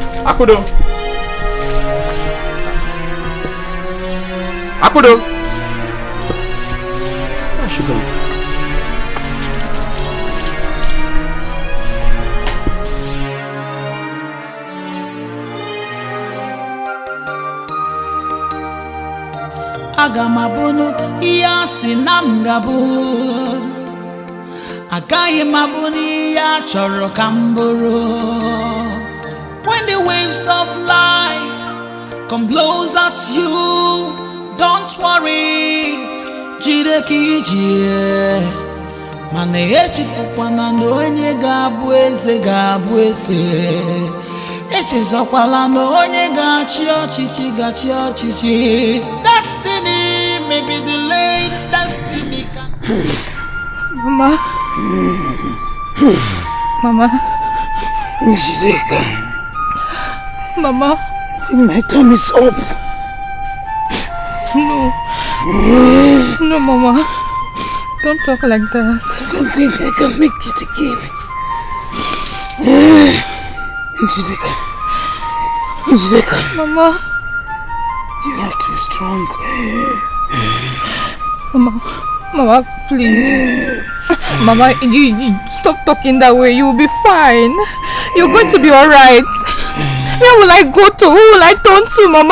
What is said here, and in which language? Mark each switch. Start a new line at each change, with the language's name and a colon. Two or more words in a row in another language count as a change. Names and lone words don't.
English: Akudo. Akudo. Where is she going?
Igbo: Aga m abụnụ ihe a sị na m ga-abụ. Agaghị m abụnụ ihe a chọrọ ka m bụrụ.
English: When the waves of life come blows at you, don't worry,
Igbo: jide ka ije. Mana echefukwana na onye ga-abụ eze ga-abụ eze. Echezokwala na onye ga-achị ọchịchị ga-achị ọchịchị.
English: Destiny may be delayed, destiny can... Mama. Mama. Njideka. Mama. I think my time is up. No. No, Mama. Don't talk like that. I don't think I can make it again. Njideka. Njideka. Mama. You have to be strong. Mama, please. Mama, you stop talking that way. You'll be fine. You're going to be alright. Where will I go to? Who will I turn to, Mama?